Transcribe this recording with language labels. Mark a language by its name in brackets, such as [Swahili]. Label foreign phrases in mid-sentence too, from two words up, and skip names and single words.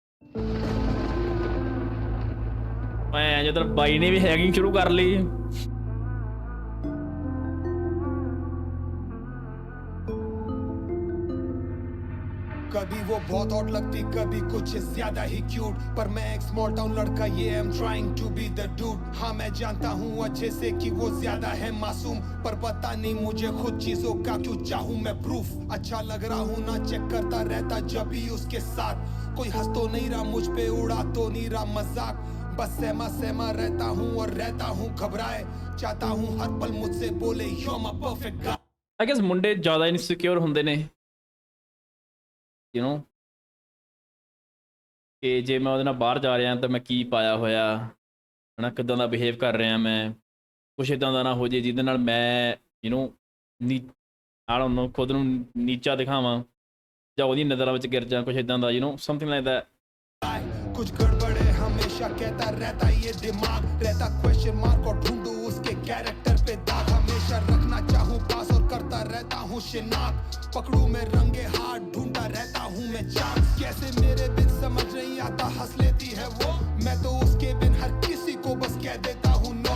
[Punjabi] ਭੈਣ ਜਦੋਂ ਬਾਈ ਨੇ ਵੀ ਹੈਕਿੰਗ ਸ਼ੁਰੂ ਕਰ ਲਈ. [Hindi] कभी वो बहुत हॉट लगती कभी कुछ ज्यादा ही क्यूट पर मैं एक [English] small town [Hindi] लड़का ये [English] I am trying to be the dude. [Hindi] हाँ मैं जानता हूँ अच्छे से कि वो ज्यादा है मासूम पर पता नहीं मुझे खुद चीजों का क्यों चाहूँ मैं प्रूफ. अच्छा लग रहा हूँ ना चेक करता रहता जब भी उसके साथ कोई हंस तो नहीं रहा मुझ पे उड़ा तो नहीं रहा मजाक. बस सहमा सहमा रहता हूँ और रहता हूँ घबराए चाहता हूँ हर पल मुझसे बोले [English] you're my perfect guy. I guess [Punjabi] ਮੁੰਡੇ ਜ਼ਿਆਦਾ ਇਨਸਿਕਿਉਰ ਹੁੰਦੇ ਨੇ [English] you know [Punjabi] ਕਿ ਜੇ ਮੈਂ ਉਹਦੇ ਨਾਲ ਬਾਹਰ ਜਾ ਰਿਹਾ ਤਾਂ ਮੈਂ ਕੀ ਪਾਇਆ ਹੋਇਆ ਹਨਾ ਕਿੱਦਾਂ ਦਾ ਬਿਹੇਵ ਕਰ ਰਿਹਾ ਮੈਂ ਕੁਛ ਇੱਦਾਂ ਦਾ ਨਾ ਹੋ ਜੇ ਜਿਹਦੇ ਨਾਲ ਮੈਂ [English] you know I don't know [Punjabi] ਖੁਦ ਨੂੰ ਨੀਚਾ ਦਿਖਾਵਾਂ ਜਾਂ ਉਹਦੀ ਨਜ਼ਰਾਂ ਵਿੱਚ ਗਿਰ ਜਾ ਕੁਛ ਇੱਦਾਂ ਦਾ [English] you know something like that. [Hindi] कुछ गड़बड़ है हमेशा कहता रहता ये दिमाग रहता [English] question mark [Hindi] और ढूंढूं उसके कैरेक्टर पे दाग. हमेशा रखना चाहूँ पास और करता रहता हूँ शिनाख्त पकड़ूं मैं रंगे हाथ ढूंढता रहता हूँ मैं चांस. कैसे मेरे बिन समझ नहीं आता हंस लेती है वो मैं तो उसके बिन हर किसी को बस कह देता हूँ नो.